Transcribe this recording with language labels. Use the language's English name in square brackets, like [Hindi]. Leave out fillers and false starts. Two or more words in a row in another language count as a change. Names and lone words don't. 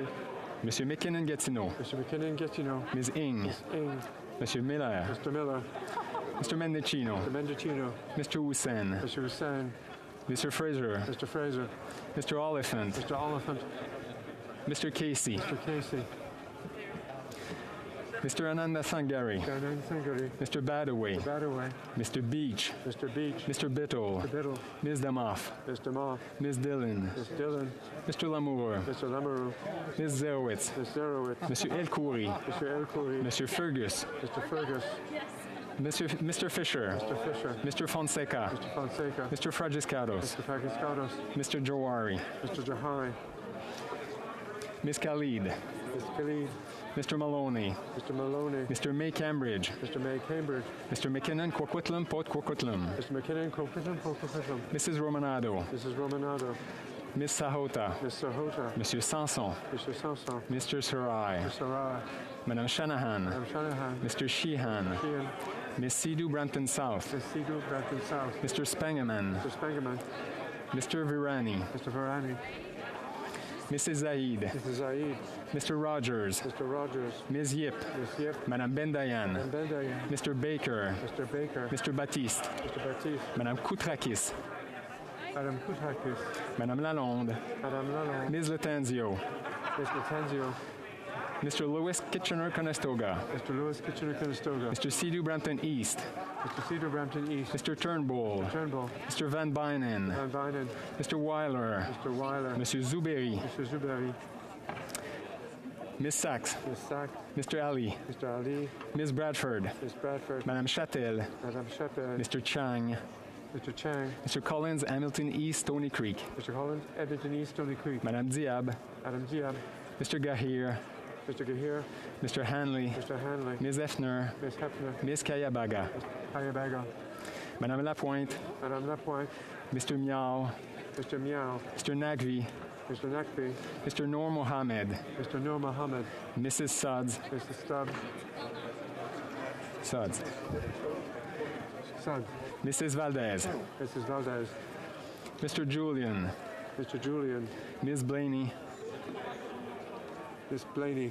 [French] Monsieur McKinnon-Gatineau. [English] Mr. McKinnon-Gatineau. Ms. Ing. Ms. Ing. [French] Monsieur Miller. [English] Mr. Miller. Mr. Mendicino. Mr. Mendicino. Mr. Hussein. Mr. Hussein. Mr. Fraser. Mr. Fraser. Mr. Oliphant. Mr. Oliphant. Mr. Casey. Mr. Casey. Mr. Ananda Sangari. Mr. Ananda Sangari. Mr. Badaway. Mr. Badaway. Mr. Beach. Mr. Beach. Mr. Bittle. Mr. Biddle. Ms. Damoff. Ms. Damoff. Ms. Dillon. Ms. Dillon. Mr. Lamour. Mr. Lamoureux. Ms. Zerowitz. Ms. Zerowitz. [French] Monsieur Elkoury. [English] Mr. Elkoury. [French] Monsieur Fergus. [English] Mr. Fergus. Mr. Fisher. Mr. Fisher. Mr. Fonseca. Mr. Fonseca. Mr. Fragiscados. Mr. Fragiscados. Mr. Johari. Mr. Johari. Ms. Khalid. Ms. Khalid. Mr. Maloney. Mr. Maloney. Mr. May Cambridge. Mr. May Cambridge. Mr. McKinnon, Coquitlam, Port Coquitlam. Mr. McKinnon, Coquitlam, Port Coquitlam. Mrs. Romanado. Mrs. Romanado. Ms. Sahota. Ms. Sahota. [French] Monsieur Sanson. [English] Mr. Sanson. Mr. Sarai. Mr. Sarai. [French] Madame Shanahan. [English] Madam Shanahan. Mr. Sheehan. Sheehan. Ms. Sidhu Brampton South. Ms. Sidhu Brampton South. Mr. Spangerman. Mr. Spangerman. Mr. Virani. Mr. Virani. Mrs. Zaid. Mrs. Zaid. Mr. Rogers. Mr. Rogers. Ms. Yip. Ms. Yip. [French] Madame Bendayan. [English] Madam Bendayan. Mr. Baker. Mr. Baker. Mr. Baptiste. Mr. Baptiste. [French] Madame Koutrakis. [English] Madam Koutrakis. [French] Madame Lalonde. [English] Madam Lalonde. Ms. Latenzio. Ms. Latenzio. Mr. Lewis Kitchener-Conestoga. Mr. Lewis Kitchener-Conestoga. Mr. Sidhu Brampton East. Mr. Cedar Brampton East. Mr. Turnbull. Mr. Turnbull. Mr. Van Bynen. Van Bynen. Mr. Weiler. Mr. Weiler. [French] Monsieur Zuberi. [English] Mr. Zuberi. Ms. Sachs. Ms. Sachs. Mr. Ali. Mr. Ali. Ms. Bradford. Ms. Bradford. [French] Madame Châtel. [English] Madam Shepard. Mr. Chang. Mr. Chang. Mr. Collins, Hamilton East, Stony Creek. Mr. Collins, Edmonton East, Stony Creek. [French] Madame Diab. [English] Madam Diab. Mr. Gahir. Mr. Gahir. Mr. Hanley. Mr. Hanley. Ms. Effner. Ms. Hefner. Ms. Kayabaga. Kayabaga. [French] Madame Lapointe. Madame Lapointe. [English] Mr. Miao. Mr. Miao. Mr. Nagvi. Mr. Nakvi. Mr. Noor Mohammed. Mr. Noor Mohammed. Mrs. Suds. Mrs. Stubbs. Suds. Suggs. Mrs. Valdez. Mrs. Valdez. Mr. Julian. Mr. Julian. Ms. Blaney. Miss Blaney.